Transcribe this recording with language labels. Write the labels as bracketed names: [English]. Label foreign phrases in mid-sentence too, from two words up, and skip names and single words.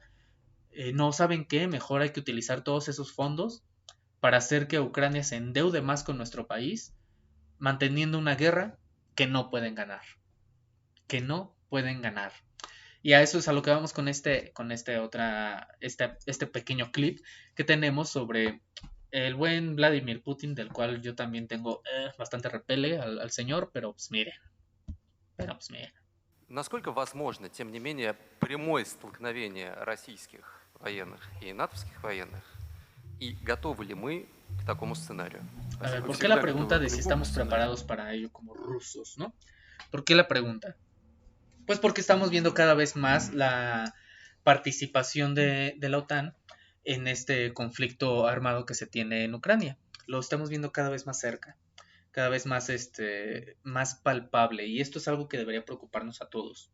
[Spanish] No saben qué, mejor hay que utilizar todos esos fondos para hacer que Ucrania se endeude más con nuestro país, manteniendo una guerra que no pueden ganar. Que no pueden ganar. Y a eso es a lo que vamos con este pequeño clip que tenemos sobre el buen Vladimir Putin, del cual yo también tengo bastante repele al señor, pero pues miren. [Russian] Насколько возможно, тем не менее, прямое столкновение российских военных и натовских военных? И готовы ли мы к такому сценарию? [Spanish] A ver, ¿por qué la pregunta de si estamos preparados para ello como rusos, no? ¿Por qué la pregunta? Pues porque estamos viendo cada vez más la participación de la OTAN en este conflicto armado que se tiene en Ucrania. Lo estamos viendo cada vez más cerca, cada vez más, más palpable, y esto es algo que debería preocuparnos a todos.